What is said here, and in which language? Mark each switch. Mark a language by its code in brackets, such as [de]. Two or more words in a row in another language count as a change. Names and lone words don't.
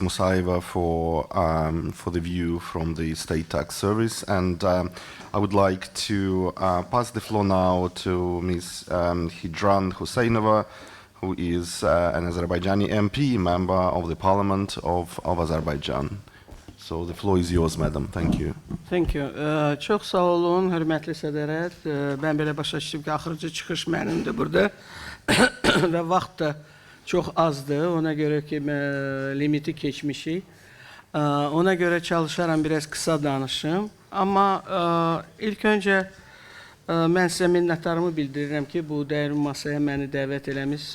[en] Musaeva, for the view from the State Tax Service, and I would like to pass the floor now to Ms. Hijran Husseinova, who is an Azerbaijani MP, member of the Parliament of Azerbaijan. So the floor is yours, madam. Thank you. Thank you. [az] Çox sağ olun, hörmətli sədrət. Mən belə başa düşdüm ki, axırıncı çıxış mənimdir burada və vaxt da çox azdır. Ona görə ki, limiti keçmişik. Ona görə çalışaram biraz qısa danışım. Amma ilk öncə mən sizə minnətdarımı bildirirəm ki, bu dəyərli masaya məni dəvət eləmişsiniz.